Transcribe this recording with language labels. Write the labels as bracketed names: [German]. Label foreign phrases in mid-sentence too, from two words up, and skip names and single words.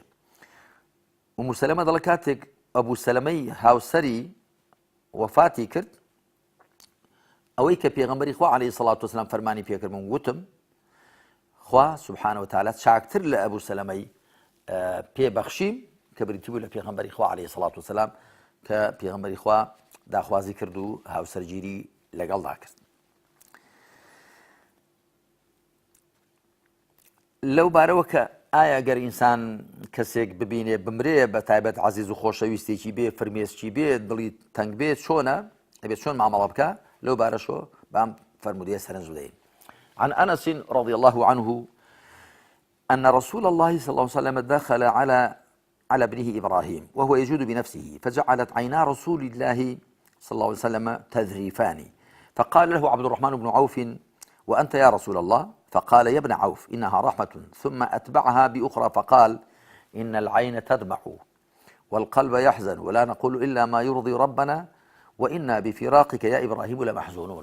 [Central Kurdish] ئوم سەلەمە دەڵێ کاتێک ئەبوو سەلەمەی هاوسەری وەفاتی کرد ئەوەی کە پێغەمبەری خوا [Arabic] عەلەیهی السڵاتو وەسەلام [Central Kurdish] فەرمانی پێکردم وتم خوا [Arabic] سوبحانە وتەعالا [Central Kurdish] چاکتر لە ئەبوو سەلەمەی پێبەخشیم کە بریتی بوو لە پێغەمبەری خوا [Arabic] عەلەیهی السڵاتو وەسەلام [Central Kurdish] کە پێغەمبەری خوا داخوازی کرد و هاوسەرگیری لەگەڵدا کرد. لەو بارەوە کە ئایا گەر ئینسان کەسێک ببینێ بمرێ بە تایبەت عزیز و خۆشەویستێکی بێ فرمێسکی بێ دڵی تەنگ بێت چۆنە ئەبێت چۆن مامەڵە بکە لەو بارەشۆ بام فرمودية سرنج بدين. [Arabic] عن أنس رضي الله عنه أن رسول الله صلى الله عليه وسلم دخل على ابنه إبراهيم وهو يجود بنفسه فجعلت عينا رسول الله صلى الله عليه وسلم تذريفان فقال له عبد الرحمن بن عوف وأنت يا رسول الله فقال يا ابن عوف إنها رحمة ثم أتبعها بأخرى فقال إن العين تدمع والقلب يحزن ولا نقول إلا ما يرضي ربنا وإنا بفراقك يا إبراهيم لمحزونون.